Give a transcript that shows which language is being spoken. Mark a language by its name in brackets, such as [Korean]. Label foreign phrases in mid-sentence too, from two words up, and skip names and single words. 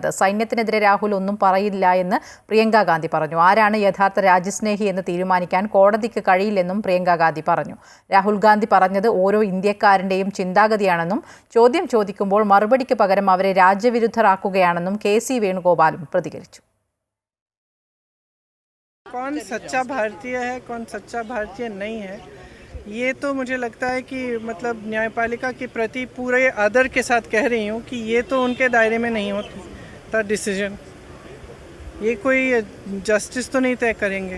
[Malayalam] സൈന്യത്തിനെതിരെ രാഹുൽ ഒന്നും പറയില്ല എന്ന് പ്രിയങ്ക ഗാന്ധി പറഞ്ഞു. ആരാണ് യഥാർത്ഥ രാജ്യസ്നേഹി എന്ന് തീരുമാനിക്കാൻ കോടതിക്ക് കഴിയില്ലെന്നും പ്രിയങ്ക ഗാന്ധി പറഞ്ഞു. രാഹുൽ ഗാന്ധി പറഞ്ഞത് ഓരോ ഇന്ത്യക്കാരൻ്റെയും ചിന്താഗതിയാണെന്നും ചോദ്യം ചോദിക്കുമ്പോൾ മറുപടിക്ക് പകരം അവരെ രാജ്യവിരുദ്ധരാക്കുകയാണെന്നും KC വേണുഗോപാലും പ്രതികരിച്ചു. [Hindi] कौन सच्चा भारतीय है, कौन सच्चा भारतीय नहीं है, ये तो मुझे लगता है कि मतलब न्यायपालिका के प्रति पूरे आदर के साथ कह रही हूँ कि ये तो उनके दायरे में नहीं होता डिसीजन. ये कोई जस्टिस तो नहीं तय करेंगे.